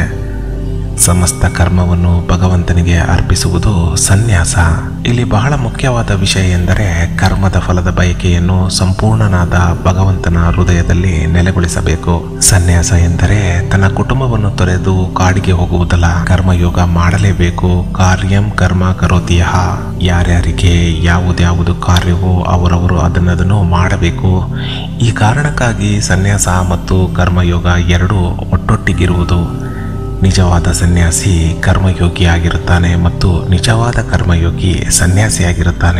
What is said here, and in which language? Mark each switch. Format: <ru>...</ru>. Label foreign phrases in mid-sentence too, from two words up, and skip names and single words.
<kn>ಸಮಸ್ತ ಕರ್ಮವನ್ನು ಭಗವಂತನಿಗೆ ಅರ್ಪಿಸುವುದು ಸನ್ಯಾಸ. ಇಲ್ಲಿ ಬಹಳ ಮುಖ್ಯವಾದ ವಿಷಯ ಎಂದರೆ ಕರ್ಮದ ಫಲದ ಬಯಕೆಯನ್ನು ಸಂಪೂರ್ಣನಾದ ಭಗವಂತನ ಹೃದಯದಲ್ಲಿ ನೆಲೆಗೊಳಿಸಬೇಕು. ಸನ್ಯಾಸ ಎಂದರೆ ತನ್ನ ಕುಟುಂಬವನ್ನು ತೊರೆದು ಕಾಡಿಗೆ ಹೋಗುವುದಲ್ಲ. ಕರ್ಮಯೋಗ ಮಾಡಲೇಬೇಕು.</kn> <sa>ಕಾರ್ಯಂ ಕರ್ಮ ಕರೋತಿ ಯಃ.</sa> <kn>ಯಾರ್ಯಾರಿಗೆ ಯಾವುದ್ಯಾವುದು ಕಾರ್ಯವೋ ಅವರವರು ಅದನ್ನದನ್ನು ಮಾಡಬೇಕು. ಈ ಕಾರಣಕ್ಕಾಗಿ ಸನ್ಯಾಸ ಮತ್ತು ಕರ್ಮಯೋಗ 2 ಒಟ್ಟೊಟ್ಟಿಗಿರುವುದು. ನಿಜವಾದ ಸನ್ಯಾಸಿ ಕರ್ಮಯೋಗಿ ಆಗಿರುತ್ತಾನೆ ಮತ್ತು ನಿಜವಾದ ಕರ್ಮಯೋಗಿ ಸನ್ಯಾಸಿಯಾಗಿರುತ್ತಾನೆ.</kn>